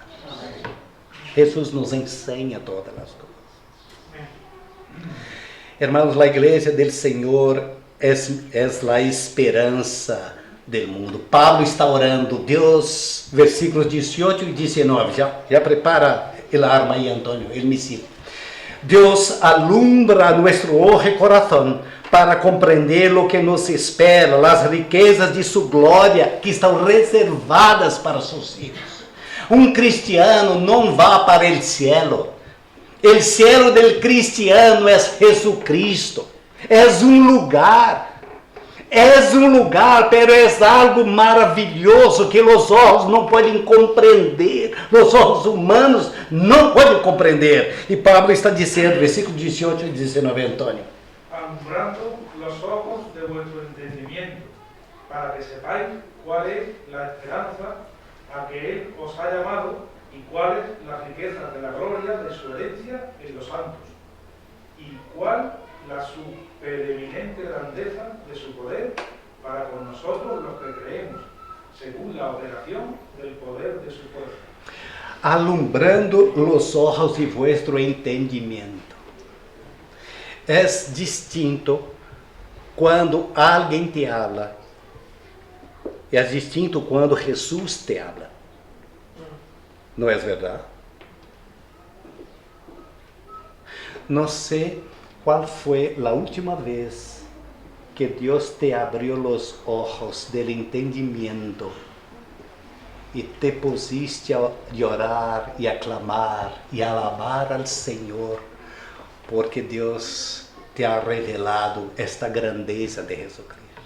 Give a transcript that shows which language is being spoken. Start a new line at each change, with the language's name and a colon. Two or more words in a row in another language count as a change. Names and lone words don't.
Portuguese: Jesus nos ensina todas as coisas. Hermanos, a igreja do Senhor é a esperança do mundo. Pablo está orando, Deus, versículos 18 e 19. Já prepara a arma aí, Antônio, el misil. Deus alumbra nosso ojo e coração para compreender o que nos espera, as riquezas de sua glória que estão reservadas para seus filhos. Um cristiano não vai para o cielo. O cielo del cristiano é Jesus Cristo. É lugar, pero é algo maravilhoso que os olhos não podem compreender, os olhos humanos não podem compreender. E Pablo está dizendo, versículo 18 e 19, Antônio.
Spanish: Alumbrando los ojos de vuestro entendimiento, para que sepáis cuál es la esperanza a que Él os ha llamado y cuál es la riqueza de la gloria de su herencia en los santos, y cuál la supereminente grandeza de su poder para con nosotros los que creemos, según la operación del poder de su fuerza. Alumbrando los ojos de vuestro entendimiento.
Portuguese: É distinto quando alguém
Spanish: te habla.
Portuguese: É distinto quando Jesus
Spanish: te habla.
Portuguese: Não é verdade? Não sei qual foi a última vez que Deus te abriu os olhos do entendimento e
Spanish: te pusiste
Portuguese: a orar e a clamar e a alabar ao Senhor, porque Deus
Spanish: te ha revelado
Portuguese: esta grandeza de Jesus Cristo.